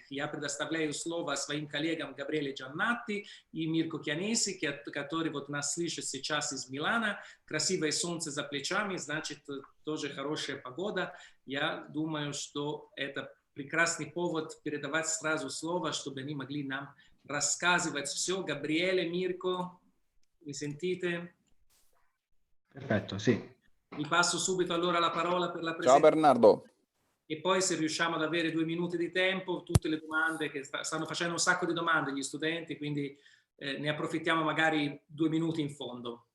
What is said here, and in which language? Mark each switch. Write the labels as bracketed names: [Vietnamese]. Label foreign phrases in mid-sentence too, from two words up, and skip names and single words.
[Russian] Я предоставляю слово своим коллегам Габриэле Джаннатти и Мирко Кьянеси, который вот нас слышит сейчас из Милана. Красивое солнце за плечами, значит, тоже хорошая погода. Я думаю, что это прекрасный повод передавать сразу слово, чтобы они могли нам рассказывать все. Габриэле, Мирко, [Italian] mi sentite? Perfetto, sì. Vi passo subito allora la parola per la Ciao presentazione. Bernardo. E poi se riusciamo ad avere 2 minuti di tempo, tutte le domande, che stanno facendo un sacco di domande gli studenti, quindi ne approfittiamo magari 2 minuti in fondo.